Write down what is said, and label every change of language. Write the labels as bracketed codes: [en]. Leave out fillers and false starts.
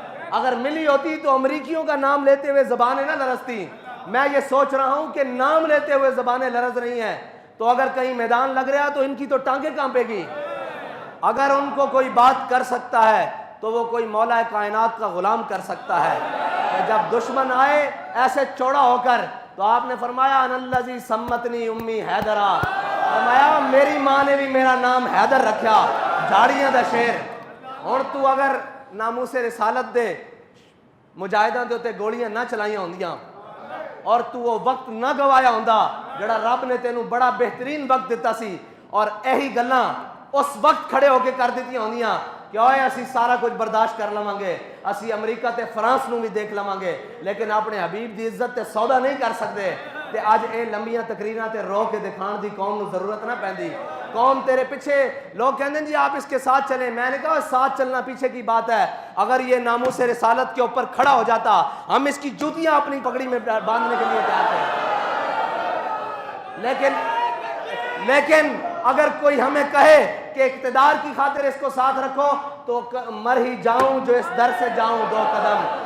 [ur] اگر ملی ہوتی تو امریکیوں کا نام لیتے ہوئے زبانیں نہ لرزتی. میں یہ سوچ رہا ہوں کہ نام لیتے ہوئے زبانیں لرز رہی ہیں تو اگر کہیں میدان لگ رہا تو ان کی تو ٹانگیں کانپے گی. اگر ان کو کوئی بات کر سکتا ہے تو وہ کوئی مولا کائنات کا غلام کر سکتا ہے. جب دشمن آئے ایسے چوڑا ہو کر تو آپ نے فرمایا [ar] ان الذی سمتنی امی حیدرا, [ur] فرمایا میری ماں نے بھی میرا نام حیدر رکھا, [pa] جھاڑیاں دا شیر. اور تو اگر ناموس رسالت دے مجاہداں دے تے گولیاں نہ چلائیاں ہوندیاں اور تو وہ وقت نہ گوایا ہوندا جڑا رب نے تینوں بڑا بہترین وقت دیتا سی, اور یہی گلاں اس وقت کھڑے ہو کے کر دیتی ہوندیاں کہ اوئے اسی سارا کچھ برداشت کر لواں گے, اسی امریکہ تے فرانس نو بھی دیکھ لواں گے, لیکن اپنے حبیب دی عزت تے سودا نہیں کر سکتے. تے اج اے لمبیاں تقریراں تے رو کے دکھان دی قوم نو ضرورت نہ پیندی. قوم تیرے پیچھے لوگ کہندے جی [ur] آپ اس کے ساتھ چلیں. میں نے کہا ساتھ چلنا پیچھے کی بات ہے, اگر یہ ناموس رسالت کے اوپر کھڑا ہو جاتا ہم اس کی جوتیاں اپنی پگڑی میں باندھنے کے لیے تیار تھے. لیکن اگر کوئی ہمیں کہے کہ اقتدار کی خاطر اس کو ساتھ رکھو تو مر ہی جاؤں جو اس در سے جاؤں 2 قدم.